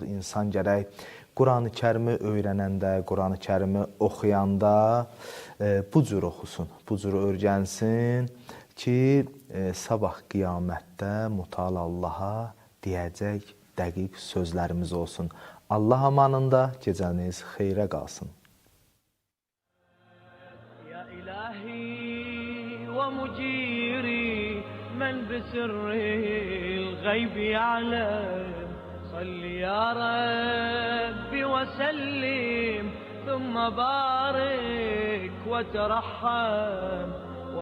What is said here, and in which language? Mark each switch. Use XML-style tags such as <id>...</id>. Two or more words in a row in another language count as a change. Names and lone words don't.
<az>İnsan gərək Quran-ı Kərimi öyrənəndə, Quran-ı Kərimi oxuyanda bu cür oxusun, bu cür öyrənsin ki, sabah qiyamətdə Mütəal Allaha deyəcək dəqiq sözlərimiz olsun. Allah amanında gecəniz xeyrə qalsın.</az> <ar>يا إلهي ومجيري من بسر الغيب يعلم صل يا ربي وسلم ثم بارك وترحم</ar>